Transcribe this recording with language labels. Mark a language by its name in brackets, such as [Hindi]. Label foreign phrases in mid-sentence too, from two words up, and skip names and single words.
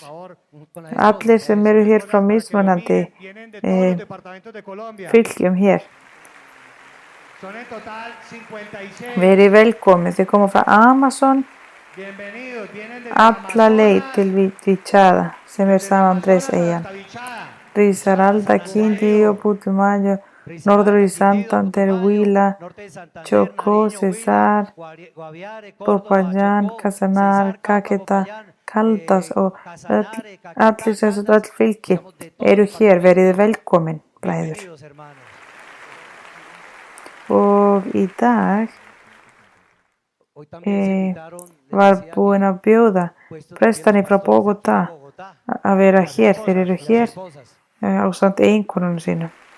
[Icelandic] Allir sem eru hér frá mismunandi fylgjum hér. Verið velkomin, þið koma frá Amazon alla leið til Vichada sem er San Andrés eyjan. Risaralda, Quindío, Putumayo, Norte de Santander, Huila, Chocó, Cesar, Popayán, Casanar, Caquetá, Caldas og allir sem sagt öll fylki eru hér, verið velkomin, bræður. Og í dag var búin að bjóða prestarnir frá Bogotá að vera hér, þeir eru hér ásamt eiginkonunum sínum.